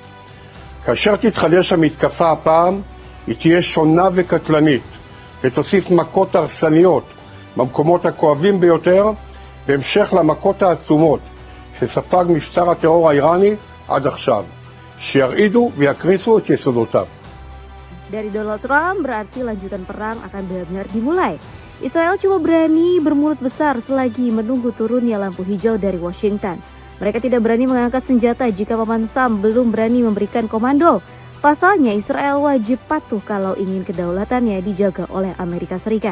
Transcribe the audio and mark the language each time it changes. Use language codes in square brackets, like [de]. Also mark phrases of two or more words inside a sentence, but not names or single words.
[he] כאשר תתחדש המתקפה הפעם, היא תהיה שונה וקטלנית, ותוסיף מכות הרסניות במקומות הכואבים ביותר, בהמשך למכות העצומות שספג משטר הטרור האיראני עד עכשיו, שירעידו ויקריסו את יסודותיו. [id] Dari Donald Trump berarti lanjutan perang akan benar-benar dimulai. Israel cuma berani bermulut besar selagi menunggu turunnya lampu hijau dari Washington. Mereka tidak berani mengangkat senjata jika paman Sam belum berani memberikan komando. Pasalnya Israel wajib patuh kalau ingin kedaulatannya dijaga oleh Amerika Serikat.